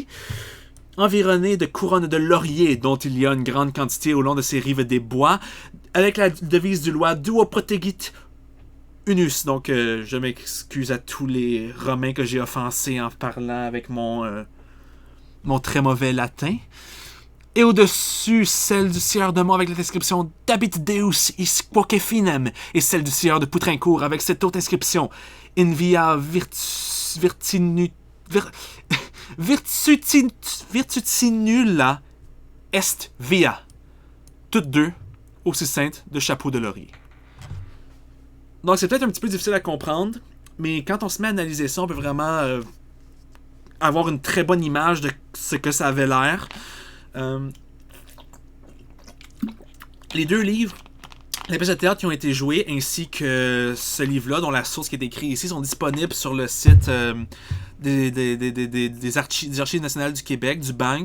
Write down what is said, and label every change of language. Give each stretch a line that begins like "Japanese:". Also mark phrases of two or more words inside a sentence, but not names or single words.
French: Environné de couronnes de laurier, dont il y a une grande quantité au long de ces rives des bois, avec la devise du loi
Latin: Duo Protegit Unus.
French: Donc, je m'excuse à tous les Romains que j'ai offensés en parlant avec mon très mauvais latin. Et au-dessus, celle du sieur de Mont avec la description
Latin: Dabit Deus is quoque finem,
French: et celle du sieur de Poutrincourt avec cette autre inscription
Latin: In via virtutinula est via.
French: Toutes deux aussi saintes de chapeau de laurier. Donc c'est peut-être un petit peu difficile à comprendre, mais quand on se met à analyser ça, on peut vraiment avoir une très bonne image de ce que ça avait l'air. Les deux livres, les pièces de théâtre qui ont été jouées, ainsi que ce livre-là, dont la source qui est écrite ici, sont disponibles sur le site des Archives nationales du Québec, du Banque.